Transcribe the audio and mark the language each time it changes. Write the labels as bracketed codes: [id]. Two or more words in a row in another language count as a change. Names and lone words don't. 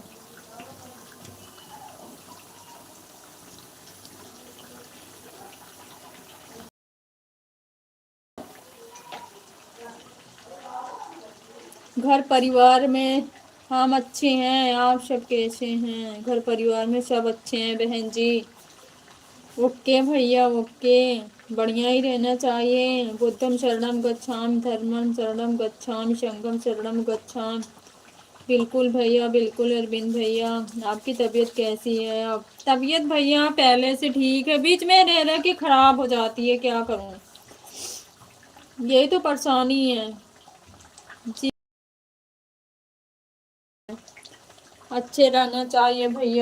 [hi] घर परिवार में हम अच्छे हैं, आप सब कैसे हैं? घर परिवार में सब अच्छे हैं बहन जी। ओके भैया ओके, बढ़िया ही रहना चाहिए। [pi] बुद्धम शरणम गच्छामि धर्मम शरणम गच्छामि संघम शरणम गच्छामि। [hi] बिल्कुल भैया बिल्कुल अरविंद भैया। आपकी तबीयत कैसी है? अब तबीयत भैया पहले से ठीक है, बीच में रह रह के खराब हो जाती है, क्या करूं, यही तो परेशानी है जी। अच्छे रहना चाहिए भैया।